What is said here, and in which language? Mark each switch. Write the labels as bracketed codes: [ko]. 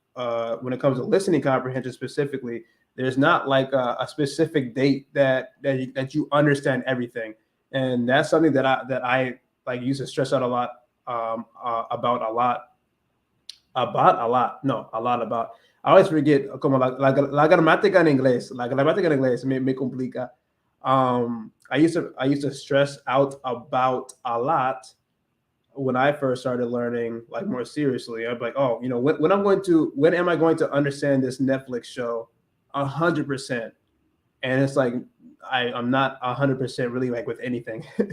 [en] When it comes to listening comprehension specifically, there's not like a specific date that you understand everything, and that's something that I like used to stress out a lot about a lot no, a lot about. [es] I always forget como la gramática en inglés. La gramática en inglés me complica. [en] I used to stress out about a lot when I first started learning like more seriously. I'm like, oh, when am I going to understand this Netflix show 100%? And it's like I'm not 100% really like with anything.